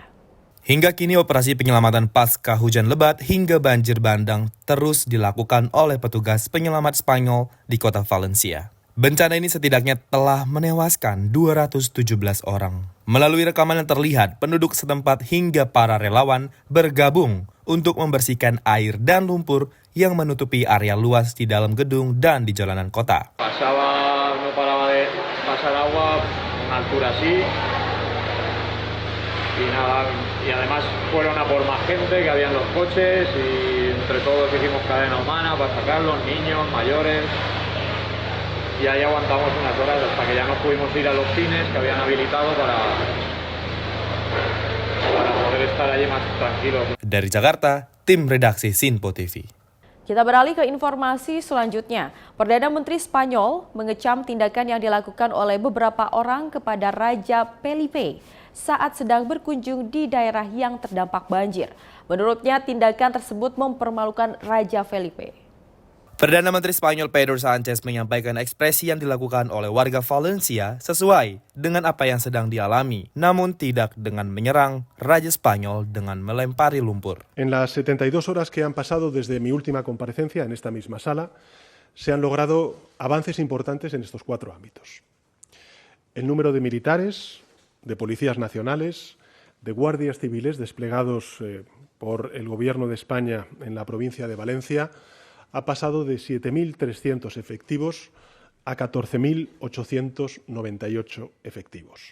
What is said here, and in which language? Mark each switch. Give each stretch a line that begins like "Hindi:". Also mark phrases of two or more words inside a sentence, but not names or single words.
Indonesian: Hingga kini operasi penyelamatan pasca hujan lebat hingga banjir bandang terus dilakukan oleh petugas penyelamat Spanyol di kota Valencia. Bencana ini setidaknya telah menewaskan 217 orang. Melalui rekaman yang terlihat, penduduk setempat hingga para relawan bergabung untuk membersihkan air dan lumpur yang menutupi area luas di dalam gedung dan di jalanan kota.
Spanish: No paraba de pasar agua a altura así. Y además fueron a por más gente, que habían los coches, y entre todos hicimos cadena humana para sacarlos, niños, mayores. Y ahí aguantamos unas horas hasta que ya no pudimos ir a los cines que habían habilitado para poder estar allí más tranquilos.
Indonesian: Dari Jakarta, tim redaksi Sinpo TV. Kita beralih ke informasi selanjutnya. Perdana Menteri Spanyol mengecam tindakan yang dilakukan oleh beberapa orang kepada Raja Felipe saat sedang berkunjung di daerah yang terdampak banjir. Menurutnya, tindakan tersebut mempermalukan Raja Felipe. Perdana Menteri Spanyol Pedro Sánchez menyampaikan ekspresi yang dilakukan oleh warga Valencia sesuai dengan apa yang sedang dialami, namun tidak dengan menyerang Raja Spanyol dengan melempari lumpur.
Spanish: En las 72 horas que han pasado desde mi última comparecencia en esta misma sala, se han logrado avances importantes en estos 4 ámbitos. El número de militares, de policías nacionales, de guardias civiles desplegados por el Gobierno de España en la provincia de Valencia ha pasado de 7.300 efectivos a 14.898 efectivos.